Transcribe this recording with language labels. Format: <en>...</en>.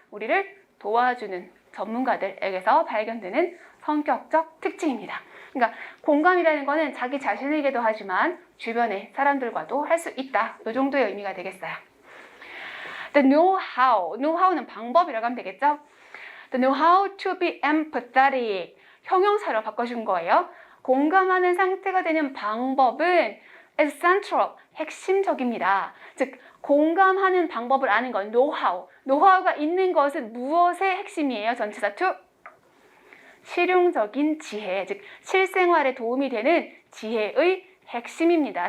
<ko>우리를 도와주는 전문가들에게서 발견되는 성격적 특징입니다. 그러니까 공감이라는 거는 자기 자신에게도 하지만 주변의 사람들과도 할 수 있다. 이 정도의 의미가 되겠어요. The know-how는 방법이라고 하면 되겠죠?</ko> <en>The know-how to be empathetic.</en> <ko>형용사로 바꿔준 거예요. 공감하는 상태가 되는 방법은 is central, 핵심적입니다. 즉, 공감하는 방법을 아는 건 know-how. know-how가 있는 것은 무엇의 핵심이에요? 전치사 to? 실용적인 지혜, 즉 실생활에 도움이 되는 지혜의 핵심입니다.</ko>